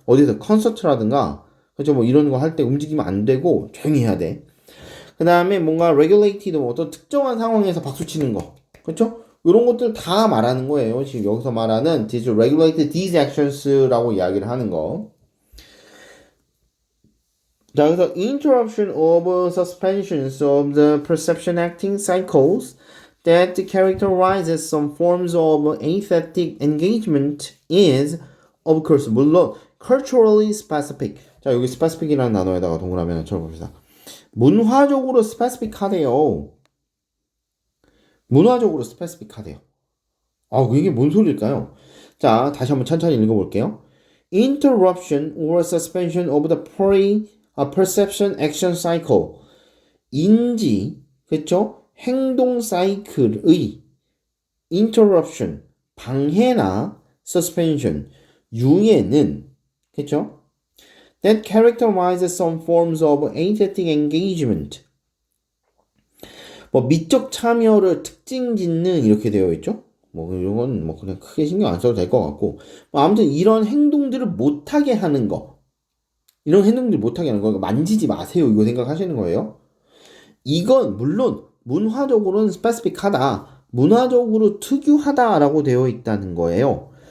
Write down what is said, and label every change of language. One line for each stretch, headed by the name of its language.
Korean: 어디서 콘서트라든가 그렇죠 뭐 이런 거 할 때 움직이면 안 되고 조용히 해야 돼. 그 다음에 뭔가 regulated 뭐 어떤 특정한 상황에서 박수 치는 거 그렇죠? 이런 것들 다 말하는 거예요. 지금 여기서 말하는
English: these regulated these actions
Korean: 라고 이야기를 하는 거.
English: 자, 그래서 interruption of suspensions of the perception acting cycles that characterizes some forms of aesthetic engagement is, of course,
Korean: 물론
English: culturally specific.
Korean: 자, 여기 specific이라는 단어에다가 동그라미 하나 쳐봅시다. 문화적으로 specific하대요. 문화적으로 specific하대요. 이게 뭔 소리일까요? 자, 다시 한번 천천히 읽어볼게요.
English: Interruption or suspension of the perception action cycle.
Korean: 인지, 그쵸? 행동 사이클의 interruption, 방해나 suspension, 유예는, 그쵸?
English: That characterizes some forms of aesthetic engagement.
Korean: 뭐 미적 참여를 특징 짓는 이렇게 되어 있죠? 뭐 이건 뭐 그냥 크게 신경 안 써도 될 것 같고 뭐 아무튼 이런 행동들을 못하게 하는 거 이런 행동들 못하게 하는 거 만지지 마세요 이거 생각하시는 거예요. 이건 물론 문화적으로는 스페시픽하다 문화적으로 특유하다라고 되어 있다는 거예요.